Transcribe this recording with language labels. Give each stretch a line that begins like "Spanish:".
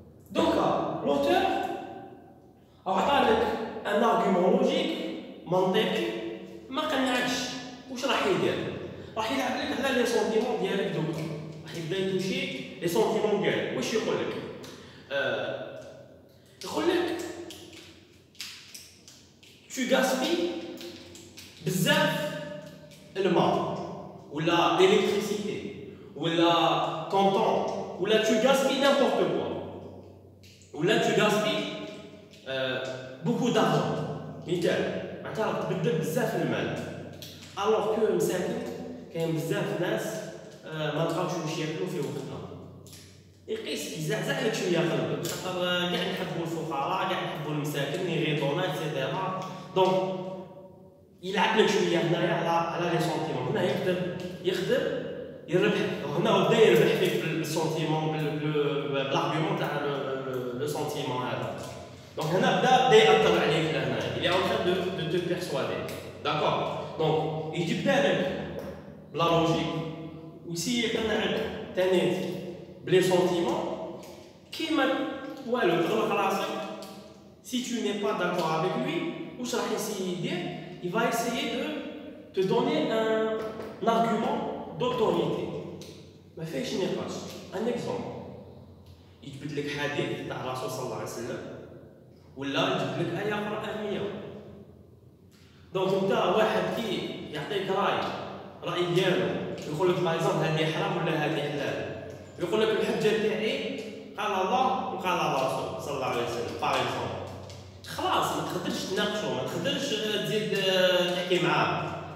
Arabic: دوكا لوتور عطى لك ان ارغيومون لوجيك منطقي ما قنعكش، واش راح يدير؟ راح يلعب لك على لي سونتيمون ديالك دوكا، راح يبدا يتوشي لي سونتيمون ديالك. واش يقول لك؟ يقول لك
French: tu gaspilles
Arabic: بزاف الماء
French: ولا l'électricité ولا ton temps ولا tu gaspilles n'importe quoi ولا tu gaspilles beaucoup d'argent.
Arabic: مثال معناتها راك تبدل بزاف المال،
French: alors que
Arabic: مساكن كاين بزاف ناس ما بقاوش ياكلوا في وقتها. يقيس يزعزع لك شويه قلبك، خاطر كاع نحبوا الفقراء كاع نحبوا المساكن يغيطونا اكسيتيرا. دونك يلعب لك شويه هنايا على لي سونتيمون، هنا يقدر يربح. هنا بدا يربح فيك بالسونتيمون بالارغيومون تاع لو سونتيمون هذا. دونك هنا بدا ياثر عليك لهنا،
French: il est en train de te persuader. D'accord.
Arabic: دونك يجبد لك بلا لوجيك ويسي يقنعك ثاني بلي سونتيمون كيما والو تغلق راسك.
French: Si tu n'es pas d'accord avec lui,
Arabic: واش راح يسيي يدير؟
French: il va essayer de te donner un argument d'autorité.
Arabic: ما فيهش نقاش. ان اكزومبل يجبد لك حديث تاع الرسول صلى الله عليه وسلم ولا يجبد لك آية قرآنية. دونك انت واحد كي يعطيك رأي ديالو يقول لك باغ هذه حرام ولا هذه حلال، يقول لك الحجة تاعي قال الله وقال الرسول صلى الله عليه وسلم باغ خلاص ما تقدرش تناقشو، ما تقدرش تزيد تحكي معاه.